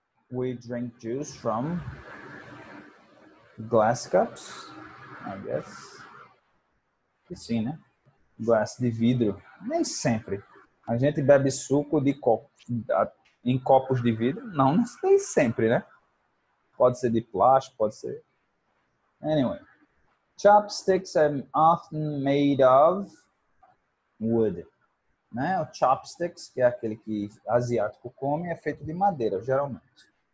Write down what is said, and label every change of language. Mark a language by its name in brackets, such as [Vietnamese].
[English] We drink juice from glass cups, I guess. [Portuguese] E sim, né? Glass de vidro. Nem sempre. A gente bebe suco de em copos de vidro? Não nem sempre, né? Pode ser de plástico, pode ser. Anyway. [English] Chopsticks are often made of wood. [Portuguese] Né? O chopsticks, que é aquele que asiático come, é feito de madeira, geralmente.